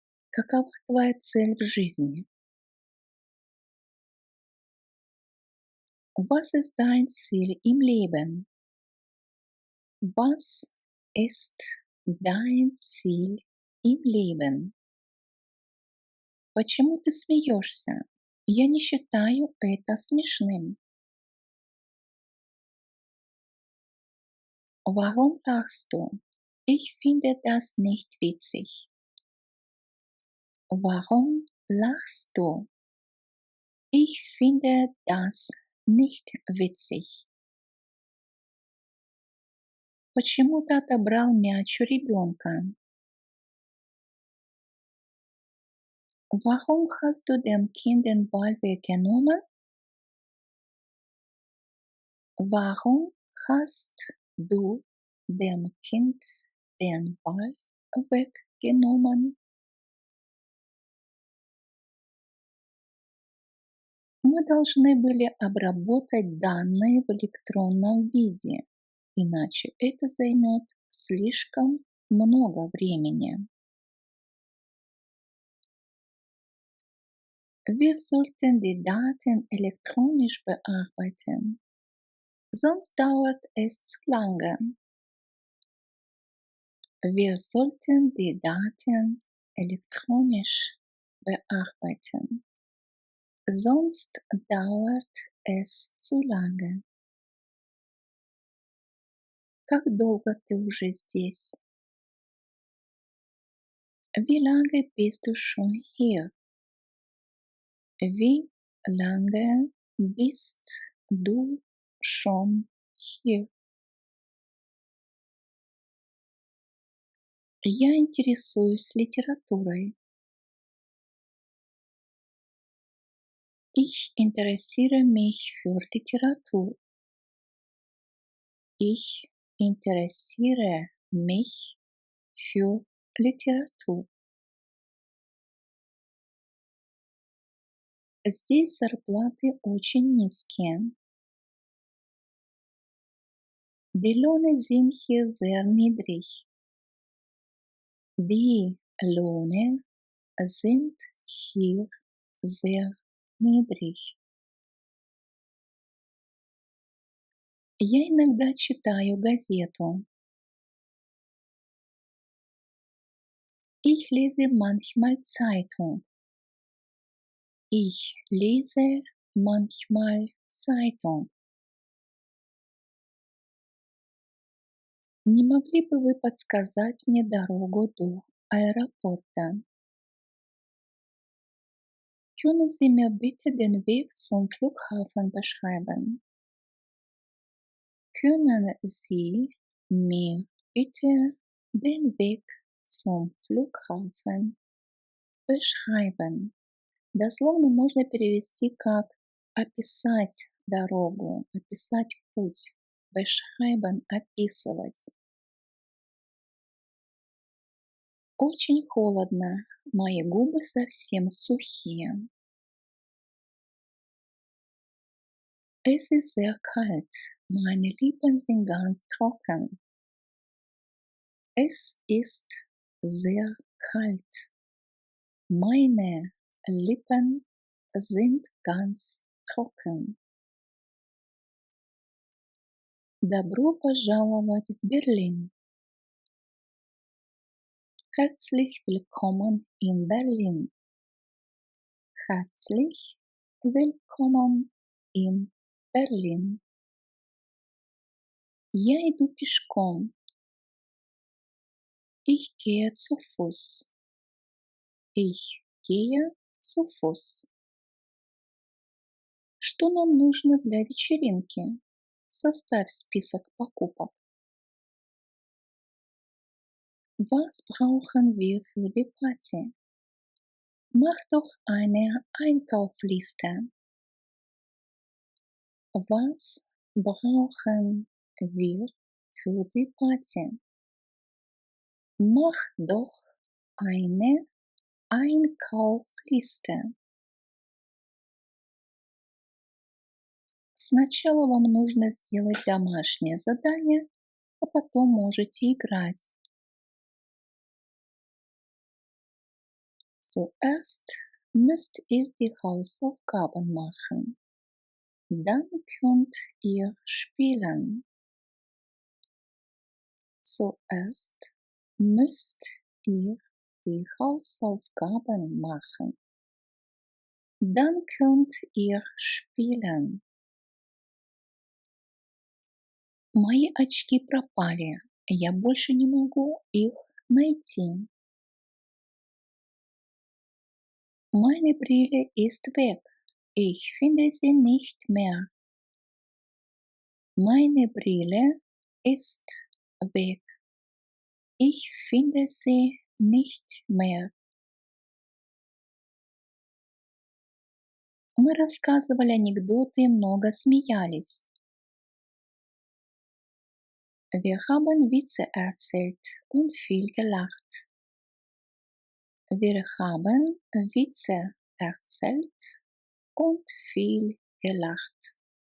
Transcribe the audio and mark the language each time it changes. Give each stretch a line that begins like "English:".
Russian: Какова твоя цель в жизни?
German: Was ist dein Ziel im Leben? Was ist dein Ziel im Leben?
Russian: Почему ты смеешься? Я не считаю это смешным.
German: Warum lachst du? Ich finde das nicht witzig. Warum lachst du? Ich finde das nicht witzig.
Russian: Почему ты отобрал мяч у ребенка?
German: Warum hast du dem Kind den Ball weggenommen? Warum hast du dem Kind den Ball weggenommen?
Russian: Мы должны были обработать данные в электронном виде, иначе это займет слишком много времени.
German: Wir sollten die Daten elektronisch bearbeiten, sonst dauert es zu lange. Wir sollten die Daten elektronisch bearbeiten, sonst dauert es zu lange.
Russian: Как долго ты уже здесь?
German: Wie lange bist du schon hier? Wie lange bist du schon hier?
Russian: Я интересуюсь литературой.
German: Ich interessiere mich für Literatur. Ich interessiere mich für Literatur.
Russian: Здесь зарплаты очень низкие.
German: Die Löhne sind hier sehr niedrig. Die Löhne sind hier sehr niedrig.
Russian: Я иногда читаю газету.
German: Ich lese manchmal Zeitung. Ich lese manchmal Zeitung.
Russian: Не могли бы вы подсказать мне дорогу до аэропорта?
German: Können Sie mir bitte den Weg zum Flughafen beschreiben? Können Sie mir bitte den Weg zum Flughafen beschreiben?
Russian: Дословно можно перевести как описать дорогу, описать путь. Beschreiben – описывать. Очень холодно, мои губы совсем сухие.
German: Es ist sehr kalt, meine Lippen sind ganz trocken. Es ist sehr kalt, meine Lippen sind ganz trocken.
Russian: Добро пожаловать в Берлин.
German: Herzlich willkommen in Berlin. Herzlich willkommen in Berlin.
Russian: Я иду пешком.
German: Ich gehe zu Fuß. Ich gehe zu Fuß.
Russian: Что нам нужно для вечеринки? Составь список покупок.
German: Was brauchen wir für die Party? Mach doch eine Einkaufsliste. Was brauchen wir für die Party? Mach doch eine Einkaufsliste.
Russian: Сначала вам нужно сделать домашнее задание, а потом можете играть.
German: Zuerst müsst ihr die Hausaufgaben machen. Dann könnt ihr spielen. Zuerst müsst ihr die Hausaufgaben machen. Dann könnt ihr spielen.
Russian: Мои очки пропали. Я больше не могу их найти.
German: Meine Brille ist weg. Ich finde sie nicht mehr. Meine Brille ist weg. Ich finde sie nicht mehr.
Russian: Мы рассказывали анекдоты и много смеялись.
German: Wir haben Witze erzählt und viel gelacht. Wir haben Witze erzählt und viel gelacht.